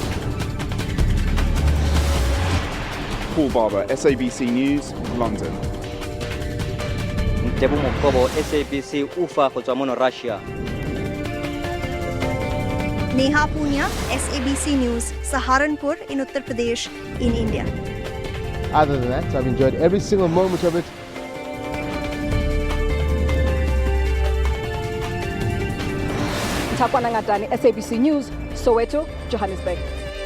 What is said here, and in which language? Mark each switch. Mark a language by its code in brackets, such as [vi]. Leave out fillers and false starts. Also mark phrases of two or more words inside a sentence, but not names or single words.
[en] Paul Barber, SABC News, London. [tn] Ntebo Mokobo, SABC Ufa go tswa mo Russia. [en] Neha Punya, SABC News, Saharanpur in Uttar Pradesh in India. Other than that, I've enjoyed every single moment of it. Ntakwana Ngatani, SABC News, Soweto, Johannesburg.